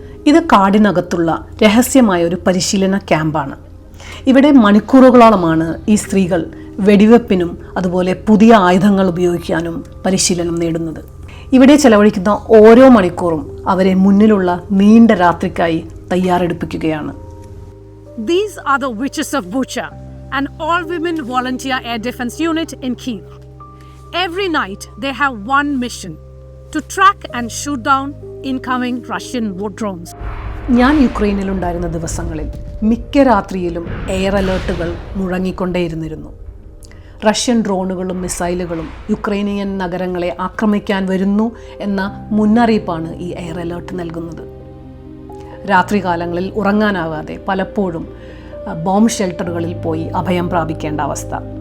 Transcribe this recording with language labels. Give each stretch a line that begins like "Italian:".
Malayalam: ഇത് കാടിനകത്തുള്ള രഹസ്യമായ ഒരു പരിശീലന ക്യാമ്പാണ്. ഇവിടെ മണിക്കൂറുകളോളമാണ് ഈ സ്ത്രീകൾ വെടിവെപ്പിനും അതുപോലെ പുതിയ ആയുധങ്ങൾ ഉപയോഗിക്കാനും പരിശീലനം നേടുന്നത്. ഇവിടെ ചെലവഴിക്കുന്ന ഓരോ മണിക്കൂറും അവരെ മുന്നിലുള്ള നീണ്ട രാത്രിക്കായി തയ്യാറെടുപ്പിക്കുകയാണ്.
English: These are the witches of Bucha, an all-women volunteer air defense unit in Kyiv. Every night they have one mission: to track and shoot down incoming Russian war drones.
Malayalam: ഞാൻ യുക്രൈനിലുണ്ടായിരുന്ന ദിവസങ്ങളിൽ മിക്ക രാത്രിയിലും എയർ അലേർട്ടുകൾ മുഴങ്ങിക്കൊണ്ടേയിരുന്നിരുന്നു. റഷ്യൻ ഡ്രോണുകളും മിസൈലുകളും യുക്രൈനിയൻ നഗരങ്ങളെ ആക്രമിക്കാൻ വരുന്നു എന്ന മുന്നറിയിപ്പാണ് ഈ എയർ അലേർട്ട് നൽകുന്നത്. രാത്രികാലങ്ങളിൽ ഉറങ്ങാനാവാതെ പലപ്പോഴും ബോംബ് ഷെൽട്ടറുകളിൽ പോയി അഭയം പ്രാപിക്കേണ്ട അവസ്ഥ.